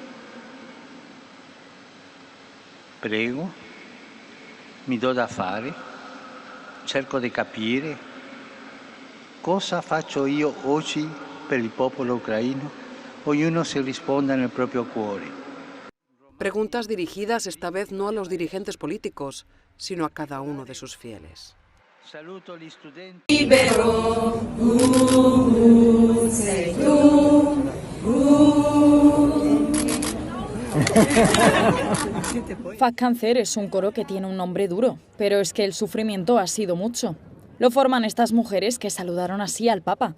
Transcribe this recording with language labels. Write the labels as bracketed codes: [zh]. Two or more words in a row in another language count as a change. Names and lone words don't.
[it] Prego, mi do da fare, cerco di capire cosa faccio io oggi per il popolo ucraino. Ognuno si risponda nel proprio cuore. [es] Preguntas dirigidas esta vez no a los dirigentes políticos, sino a cada uno de sus fieles. [it] Saluto gli studenti. [es] Fac Cáncer es un coro que tiene un nombre duro, pero es que el sufrimiento ha sido mucho. Lo forman estas mujeres que saludaron así al Papa.